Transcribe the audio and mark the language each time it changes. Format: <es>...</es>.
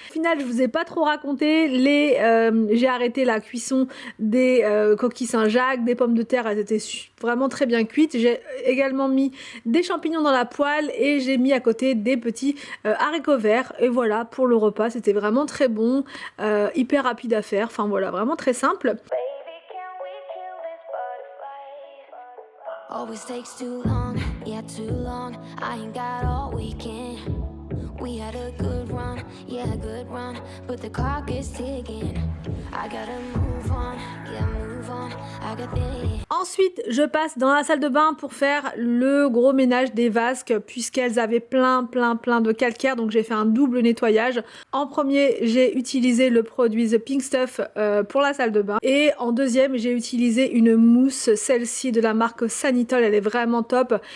<fr>Au final je vous ai pas trop raconté, j'ai arrêté la cuisson des coquilles Saint-Jacques, des pommes de terre, elles étaient vraiment très bien cuites. J'ai également mis des champignons dans la poêle et j'ai mis à côté des petits haricots verts et voilà pour le repas, c'était vraiment très bon, hyper rapide à faire, enfin voilà, vraiment très simple.</fr> <en>Always takes too long, yeah too long. I ain't got all weekend. We had a good run, yeah good run, but the clock is ticking. I gotta move on, yeah move on. I got this.</en> <fr>Ensuite, je passe dans la salle de bain pour faire le gros ménage des vasques puisqu'elles avaient plein de calcaire, donc j'ai fait un double nettoyage. En premier, j'ai utilisé le produit The Pink Stuff pour la salle de bain et en deuxième, j'ai utilisé une mousse, celle-ci de la marque Sanitol, elle est vraiment top.</fr>